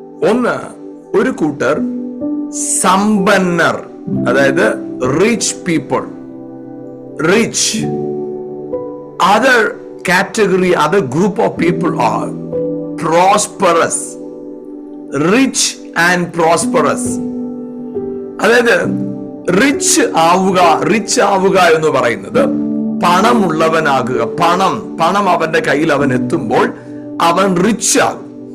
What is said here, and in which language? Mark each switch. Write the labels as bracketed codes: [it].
[ml] ഒന്ന്, ഒരു കൂട്ടർ സമ്പന്നർ, അതായത് [en] Rich people, rich. Other category, other group of people are prosperous, rich and prosperous. [ml] അതായത് റിച്ച് ആവുക എന്ന് പറയുന്നത് പണമുള്ളവനാകുക. പണം അവന്റെ കയ്യിൽ അവൻ എത്തുമ്പോൾ അവൻ റിച്ച് ആകും.